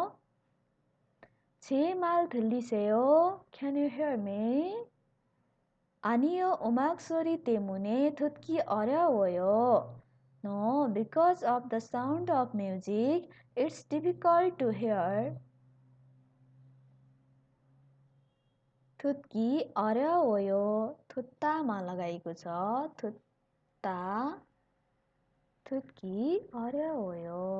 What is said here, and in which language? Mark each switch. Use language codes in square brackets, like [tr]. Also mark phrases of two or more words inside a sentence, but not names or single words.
[ko] 제 말 들리세요? [en] Can you hear me? [ko] 아니요, 음악 소리 때문에 듣기 어려워요. [en] No, because of the sound of music, it's difficult to hear. [ko] 듣기 어려워요. [ne] 듣다मा लगाइएको छ। [ko] 듣다, 듣기 어려워요.